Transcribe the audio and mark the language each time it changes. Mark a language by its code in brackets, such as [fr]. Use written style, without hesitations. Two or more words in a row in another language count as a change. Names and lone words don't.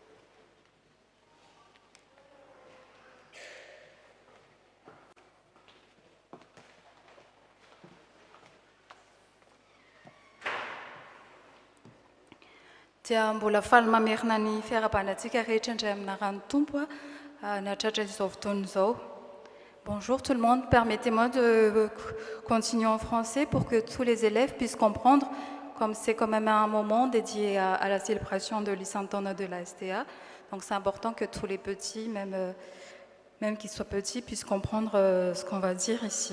[mg] Dia mbola faly mamerina ny fiarabanantsika rehetra indray amina rano tompo natratra izao fotoana izao. [fr] Bonjour tout le monde, permettez-moi de continuer en français pour que tous les élèves puissent comprendre, comme c'est quand même un moment dédié à la célébration de l'Isantona de la STA. Donc c'est important que tous les petits, même qu'ils soient petits, puissent comprendre ce qu'on va dire ici.